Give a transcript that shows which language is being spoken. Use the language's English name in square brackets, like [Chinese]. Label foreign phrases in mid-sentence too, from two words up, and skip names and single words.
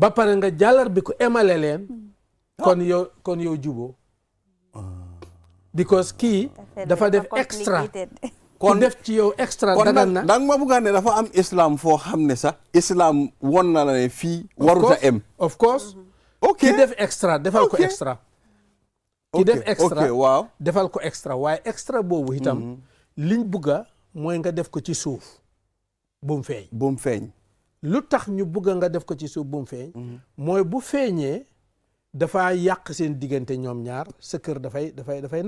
[Wolof] ba pare nga jàllar bi ko emale leen kon yow juboo because kii dafa def extra kon def ci yow extra dagan na danga ma bëgg ne dafa am islam foo xam ne sax islam won na la ne fii waruta em [English] of course ok [Wolof] ki def extra defal ko extra ki def extra waaw defal ko extra waaye extra boobu itam liñ bugga mooy nga def ko ci suuf bu mu feeñ lu tax ñu bugga nga def ko ci suuf bu mu feeñ mooy bu feeñee dafa yàq seen diggante ñoom ñaar sa kër dafay naqar